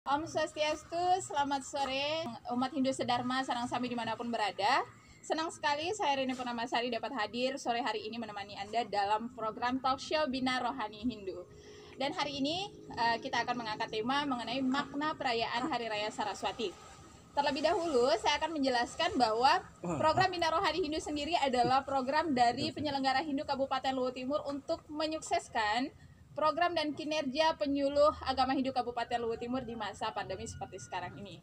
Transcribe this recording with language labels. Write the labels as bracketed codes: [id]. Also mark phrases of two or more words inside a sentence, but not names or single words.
[ban] Om Swastiastu, [id] selamat sore umat Hindu Sedharma Sarang Sami dimanapun berada. Senang sekali saya Rini Purnamasari dapat hadir sore hari ini menemani Anda dalam program talk show Bina Rohani Hindu. Dan hari ini kita akan mengangkat tema mengenai makna perayaan Hari Raya Saraswati. Terlebih dahulu saya akan menjelaskan bahwa program Bina Rohani Hindu sendiri adalah program dari penyelenggara Hindu Kabupaten Luwu Timur untuk menyukseskan program dan kinerja penyuluh agama Hindu Kabupaten Luwu Timur di masa pandemi seperti sekarang ini.